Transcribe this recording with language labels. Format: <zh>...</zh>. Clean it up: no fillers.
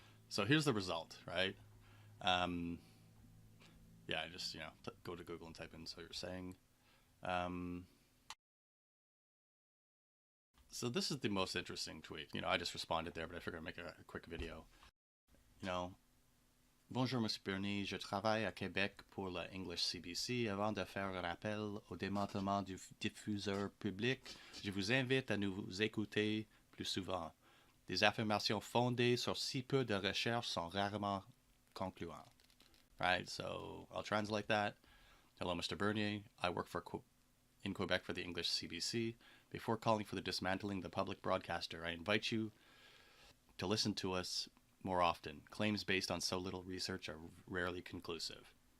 <en>So here's the result, right? Yeah, just go to Google and type in. So you're saying. So this is the most interesting tweet. I just responded there, but I figured I'd make a quick video.</en> <fr>Bonjour, Monsieur Bernier. Je travaille à Québec pour la English CBC. Avant de faire un appel au démantèlement du diffuseur public, je vous invite à nous écouter plus souvent. Des affirmations fondées sur si peu de recherches sont rarement concluantes.</fr> <en>Right, so I'll translate that. Hello, Mr. Bernier. I work in Quebec for the English CBC. Before calling for the dismantling of the public broadcaster, I invite you to listen to us more often. Claims based on so little research are rarely conclusive.</en>